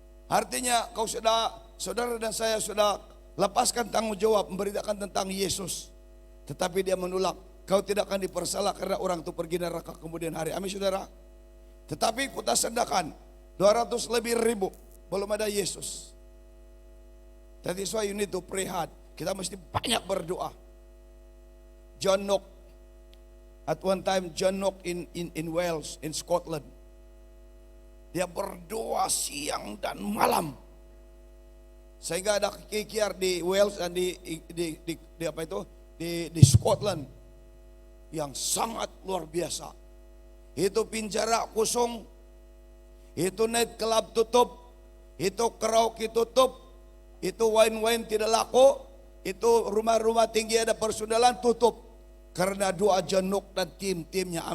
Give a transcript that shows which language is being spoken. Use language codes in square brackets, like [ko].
[ms] Artinya kau sudah, saudara dan saya sudah lepaskan tanggung jawab memberitakan tentang Yesus. Tetapi dia menolak, kau tidak akan dipersalah karena orang itu pergi neraka kemudian hari. Amin saudara. Tetapi Kota Sendakan 200 lebih ribu belum ada Yesus. [en] That is why you need to pray hard. [ms] Kita mesti banyak berdoa. [en] John Knox, at one time John Knox in Wales, in Scotland. [ms] Dia berdoa siang dan malam. Sehingga ada KKR di Wales dan di apa itu? Di Scotland yang sangat luar biasa. Itu penjara kosong, itu night club tutup, itu karaoke tutup, itu wine tidak laku, itu rumah-rumah tinggi ada persudalan tutup karena doa John Knox dan tim-timnya.